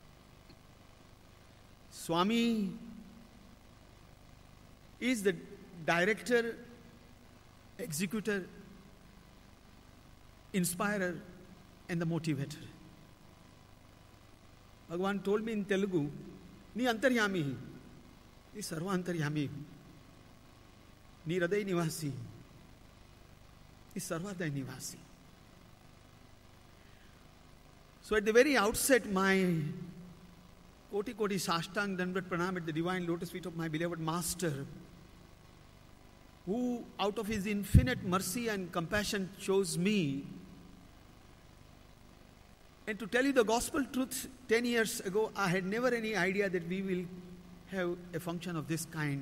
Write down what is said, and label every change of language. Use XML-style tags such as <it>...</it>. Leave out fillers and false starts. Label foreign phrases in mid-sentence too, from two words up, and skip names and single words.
<en>Swami is the director, executor, inspirer, and the motivator. Bhagavan told me in Telugu,</en> <te>"నీ అంతర్యామి, నీ సర్వ అంతర్యామి, నీ హృదయ నివాసి, నీ సర్వదా నివాసి."</te> <en>So at the very outset, my</en> <hi>कोटि साष्टांग दंडवत प्रणाम</hi> <en>at the divine lotus feet of my beloved Master, who out of his infinite mercy and compassion chose me. And to tell you the gospel truth, 10 years ago, I had never any idea that we will have a function of this kind.</en>